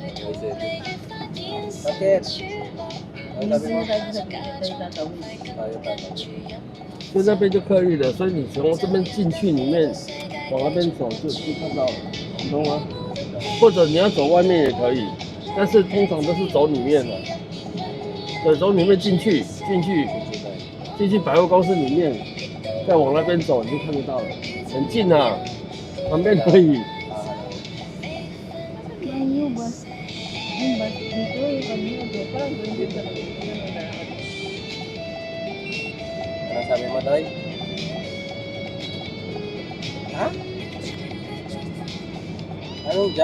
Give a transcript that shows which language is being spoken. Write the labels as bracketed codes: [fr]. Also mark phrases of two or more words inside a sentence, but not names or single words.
[tl] Bakit? Ano Hindi sabi mo? na tayo sa gilid tayo tatawid. Tayo tatawid. [zh] 就那边就客运了，所以你从这边进去里面，往那边走就看到了，你懂吗？或者你要走外面也可以，但是通常都是走里面的。对，走里面进去百货公司里面，再往那边走你就看得到了，很近啊，旁边可以。 [tl] Ang [en] new bus. [tl] Yung bus dito, yung kanina doon. Parang doon din talaga. Ano sabi mo, Toy? Ha? Anong ja?